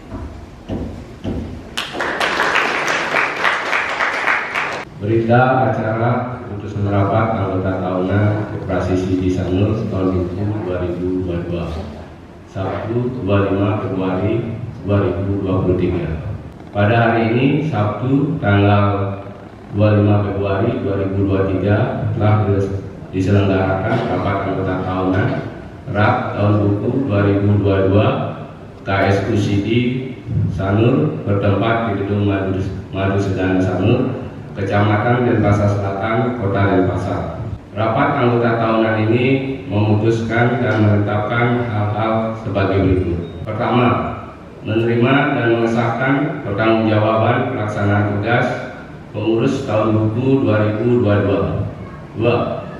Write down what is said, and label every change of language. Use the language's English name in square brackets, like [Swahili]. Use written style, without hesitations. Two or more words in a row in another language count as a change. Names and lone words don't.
[Indonesian] Berita acara keputusan rapat anggota tahunan Koperasi Sidi Sanur tahun 2022 Sabtu 25 Februari 2023. Pada hari ini Sabtu tanggal 25 Februari 2023 telah diselenggarakan rapat anggota tahunan RAP tahun buku 2022 KSU Sidi Sanur bertempat di Gedung Madu Sedana Sanur, Kecamatan Denpasar Selatan, Kota Denpasar. Rapat anggota tahunan ini memutuskan dan menetapkan hal-hal sebagai berikut. Pertama, menerima dan mengesahkan pertanggungjawaban pelaksanaan tugas pengurus tahun buku 2022. 2.